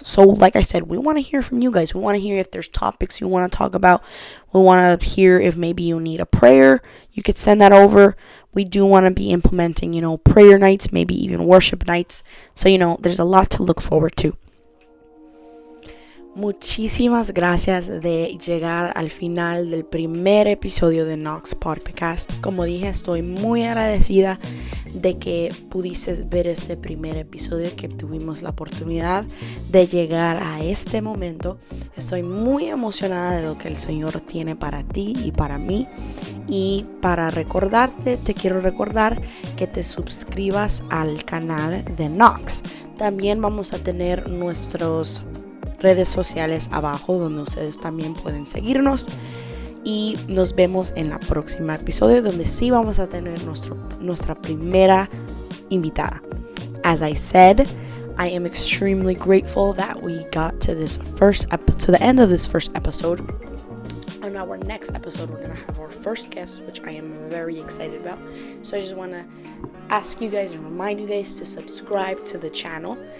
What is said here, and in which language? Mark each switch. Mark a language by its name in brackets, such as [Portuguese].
[English] So like I said, we want to hear from you guys. We want to hear if there's topics you want to talk about. We want to hear if maybe you need a prayer. You could send that over. We do want to be implementing, prayer nights, maybe even worship nights. So, there's a lot to look forward to. [Spanish] Muchísimas gracias de llegar al final del primer episodio de Nox Podcast. Como dije, estoy muy agradecida de que pudiste ver este primer episodio, que tuvimos la oportunidad de llegar a este momento. Estoy muy emocionada de lo que el Señor tiene para ti y para mí. Y para recordarte, te quiero recordar que te suscribas al canal de Nox. También vamos a tener nuestros redes sociales abajo donde ustedes también pueden seguirnos, y nos vemos en la próxima episodio donde sí vamos a tener nuestra primera invitada. [English] As I said, I am extremely grateful that we got to to the end of this first episode. On our next episode, we're going to have our first guest, which I am very excited about. So I just want to ask you guys and remind you guys to subscribe to the channel.